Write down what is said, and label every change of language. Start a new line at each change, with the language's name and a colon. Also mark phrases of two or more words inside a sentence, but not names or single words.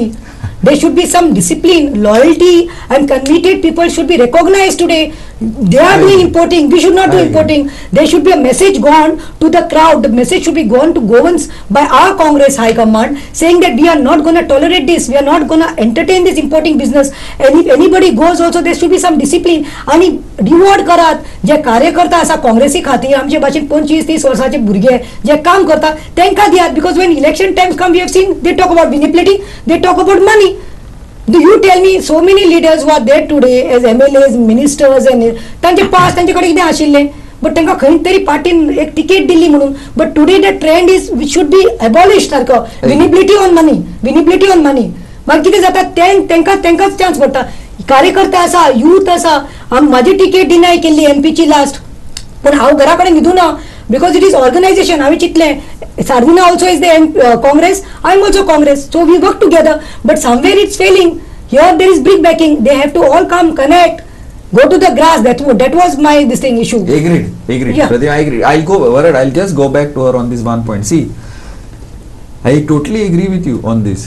English: There should be some discipline, loyalty, and committed people should be recognized today. They are doing importing. We should not do importing. There should be a message gone to the crowd. The message should be gone to governments by our Congress High Command, saying that we are not going to tolerate this. We are not going to entertain this importing business. And if anybody goes also, there should be some discipline.
Konkani: आणि रिवॉर्ड करात जे कार्यकर्ता आसा काँग्रेसी खातीर, आमचे भाशेन 25-30 वर्साचे भुरगे जे काम करता तांकां दियात.
English: बिकॉज when election times come, we have seen they talk about manipulating, they talk about money. Do you tell me so many leaders who are there today as MLAs, ministers, and
Konkani: तांचे पास तांचे कडेन कितें आशिल्लें, बट तांकां खंय तरी पार्टीन एक टिकेट दिल्ली म्हणून.
English: But today the trend is which should be abolish सारको, winnability on money.
Konkani: मागीर कितें जाता, तांकांच चान्स पडटा. कार्यकर्ता आसा, यूथ आसा, म्हाजी टिकेट डिनाय केल्ली
English: एमपीची लास्ट,
Konkani: पण हांव घरा कडेन न्हिदूं ना,
English: because it is organization.
Konkani: हांवें चिंतलें,
English: Sarvina also is the Congress, I am also Congress, so we work together. But somewhere it's failing. Here there is big backing. They have to all come, connect, go to the grass. That was my issue. Agreed. Yeah. Pratima, I agree. I'll just go back to her on this one point. See, I totally agree with you on this.